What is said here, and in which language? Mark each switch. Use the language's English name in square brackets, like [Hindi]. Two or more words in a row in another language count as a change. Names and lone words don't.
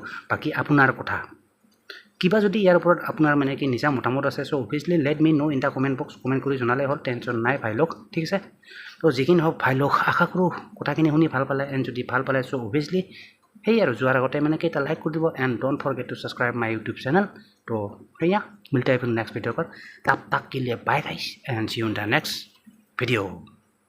[Assamese] বাকী আপোনাৰ কথা, কিবা যদি ইয়াৰ ওপৰত আপোনাৰ মানে কি নিজা মতামত আছে, [English] so obviously let me know in the comment box. [Assamese] কমেণ্ট কৰি জনালে হ'ল, টেনশ্যন নাই ভাই লওক, ঠিক আছে। তো যি কি নহওক ভাই লওক, আশা কৰোঁ কথাখিনি শুনি ভাল পালে। এণ্ড যদি ভাল পালে [English] so obviously [Assamese] সেই আৰু যোৱাৰ আগতে মানে কি এটা লাইক কৰি দিব। [English] and don't forget to subscribe my YouTube channel. [Assamese] তো সেয়া [Hindi] মিলতে हैं फिर नेक्स्ट वीडियो पर। तब तक के लिए [English] bye guys and see you in the next video.